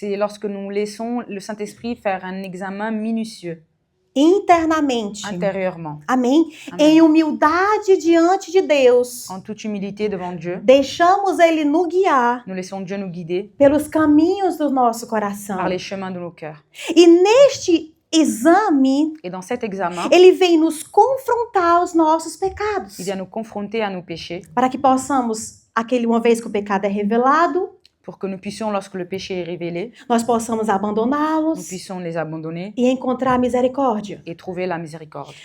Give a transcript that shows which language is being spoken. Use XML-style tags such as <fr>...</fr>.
<fr>c'est lorsque nous laissons le Saint-Esprit faire un examen minutieux,</fr> <pt>Internamente.</pt> <fr>intérieurement,</fr> <pt>Amém? Amém. Em humildade diante de Deus.</pt> <fr>en toute humilité devant Dieu.</fr> <pt>Deixamos Ele nos guiar</pt> <fr>Nous laissons Dieu nous guider</fr> <pt>pelos caminhos do nosso coração.</pt> <fr>par les chemins de nos cœurs.</fr> <pt>E neste exame,</pt> <fr>Et dans cet examen,</fr> <pt>Ele vem nos confrontar aos nossos pecados.</pt> <fr>il vient nous confronter à nos péchés</fr> <pt>Para que possamos, uma vez que o pecado é revelado,</pt> <fr>pour que nous puissions, lorsque le péché est révélé,</fr> <pt>nós possamos</pt> <fr>nous</fr> <pt>abandoná-los</pt> <fr>puissions les abandonner</fr> <pt>e encontrar a misericórdia.</pt> <fr>et trouver la miséricorde.</fr>